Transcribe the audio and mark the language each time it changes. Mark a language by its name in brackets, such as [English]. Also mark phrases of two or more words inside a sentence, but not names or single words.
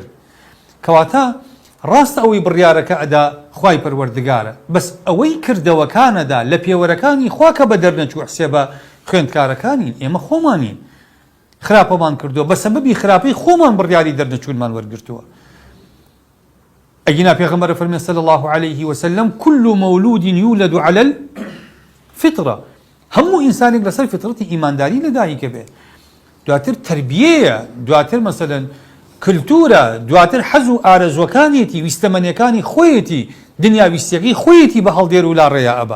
[Central Kurdish] کەواتە ڕاستە ئەوەی بڕیارەکە ئەدا خوای پەروەردگارە، بەس ئەوەی کردەوەکانەدا لە پێوەرەکانی خوا کە بە دەرنەچوو حسێبە خوێندکارەکانین، ئێمە خۆمانین خراپەمان کردووە، بە سەبەبی خراپەی خۆمان بڕیاری دەرنەچوونمان وەرگرتووە. ئەگینا پێغەمبەر فەرمێ [Arabic] صلی الله عليه وسلم كل مولود يولد على الفطرة، [Central Kurdish] هەموو ئینسانێک لەسەر فطرەتی ئیمانداری لەدایکە بێ، دواتر تربیەیە، دواتر مەسەلەن کلتورە، دواتر حەز و ئارەزوەکانێتی ویستەمەنیەکانی خۆیەتی، دنیا ویستیەکەی خۆیەتی بە هەڵدێر و لا ڕێیا ئەبات.